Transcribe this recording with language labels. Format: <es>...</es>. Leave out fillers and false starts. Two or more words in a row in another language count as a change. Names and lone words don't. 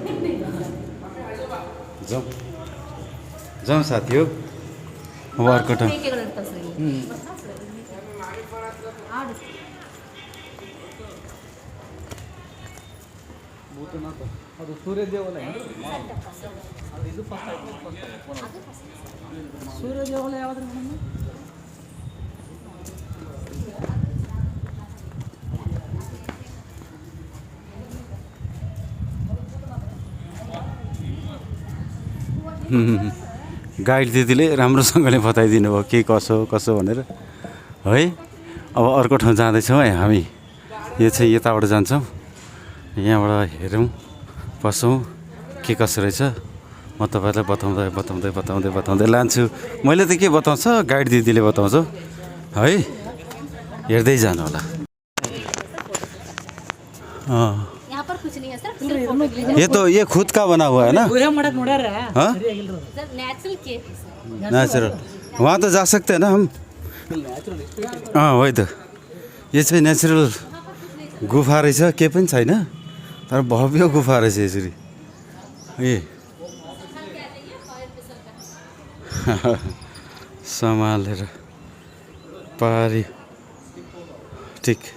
<ne>जाउँ जाउँ साथी हो अब अर्को ठाउँ।</ne> <kn>ಭೂತನಾಥ ಅದು ಸೂರ್ಯ ದೇವಾಲಯ ಅದು ಇದು ಫಸ್ಟ್ ಆಯ್ತು ಸೂರ್ಯ ದೇವಾಲಯ ಯಾವ್ದು ಮೇಡಮ್?</kn> <ne>गाइड दिदीले राम्रोसँगले बताइदिनु भयो के कसो कसो भनेर है। अब अर्को ठाउँ जाँदैछौँ है हामी। यो चाहिँ यताबाट जान्छौँ, यहाँबाट हेरौँ बसौँ के कसो रहेछ। म तपाईँलाई बताउँदै बताउँदै बताउँदै बताउँदै लान्छु। मैले त के बताउँछ गाइड दिदीले बताउँछ है, हेर्दै जानु होला।</ne> <hi>यहाँ पर कुछ नहीं है सर, सिर्फ फोटो के लिए। ये खुद का बना हुआ है ना? हाँ सर</hi> <en>natural cave</en> <hi>है सर। नेचुरल, वहाँ तो जा सकते हैं ना हम? हाँ वही तो,</hi> <ne>ये चाहिँ नेचुरल गुफा रहेछ, केही पनि छैन तर भव्य गुफा रहेछ यसरी। ए सम्हालेर पारी ठिक।</ne>